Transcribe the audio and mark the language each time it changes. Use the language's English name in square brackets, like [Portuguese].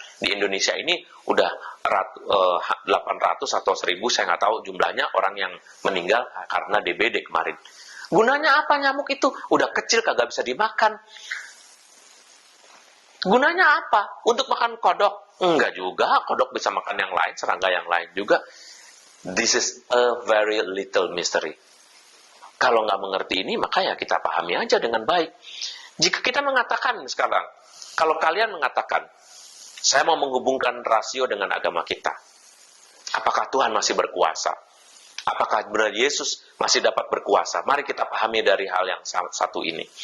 [Indonesian] Di Indonesia ini udah 800 atau 1000, saya nggak tahu jumlahnya orang yang meninggal karena DBD kemarin. Gunanya apa nyamuk itu? Udah kecil kagak bisa dimakan. Gunanya apa? Untuk makan kodok? Enggak juga, kodok bisa makan yang lain, serangga yang lain juga. [English] This is a very little mystery. [Indonesian] Kalau nggak mengerti ini, maka ya kita pahami aja dengan baik. Jika kita mengatakan sekarang, kalau kalian mengatakan, saya mau menghubungkan rasio dengan agama kita, apakah Tuhan masih berkuasa? Apakah benar Yesus masih dapat berkuasa? Mari kita pahami dari hal yang satu ini.